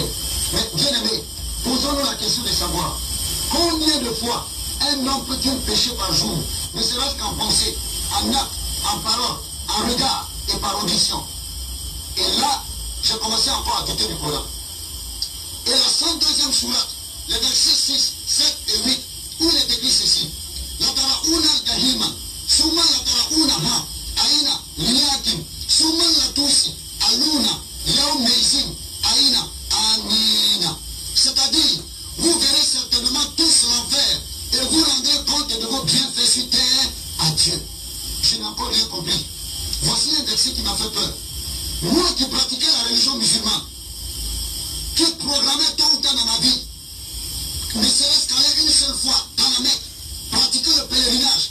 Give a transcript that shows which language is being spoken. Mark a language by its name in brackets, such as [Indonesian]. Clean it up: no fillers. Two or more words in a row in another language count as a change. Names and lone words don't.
[French] Mais bien aimé, posons-nous la question de savoir combien de fois un homme peut-il pécher par jour, ne serait-ce qu'en pensée, en acte, en parole, en regard et par audition. Et là, j'ai commencé encore à douter du Coran. Et la 102e sourate, les versets 6, 7 et 8, où il est écrit ceci. [Arabic] لترون الجحيم ثم لترونها عين اليقين ثم لتسألن يومئذ عن النعيم. [French] C'est-à-dire, vous verrez certainement tous l'enfer et vous rendrez compte de vos bienfaits sur terre à Dieu. Je n'ai encore rien compris. Voici un verset qui m'a fait peur. Moi qui pratiquais la religion musulmane, qui programmais tôt ou tard dans ma vie, ne serait-ce qu'aller une seule fois dans la Mecque, pratiquer le pèlerinage.